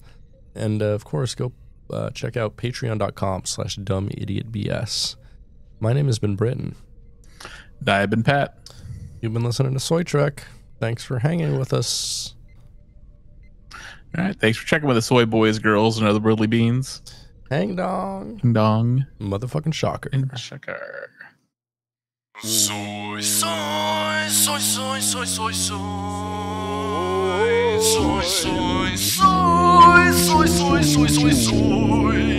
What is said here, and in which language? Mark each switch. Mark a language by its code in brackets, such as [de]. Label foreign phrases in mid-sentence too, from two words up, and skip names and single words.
[en] And, of course, go check out patreon.com/dumbidiotbs. My name has been Britton. I've been Pat. You've been listening to Soy Trek. Thanks for hanging with us. All right. Thanks for checking with the soy boys, girls, and other worldly beans. Hang dong. Ding dong. Motherfucking shocker. Shocker. Soy, soy, soy, soy, soy, soy, soy. Soy, soy, soy, soy, soy, soy, soy, soy.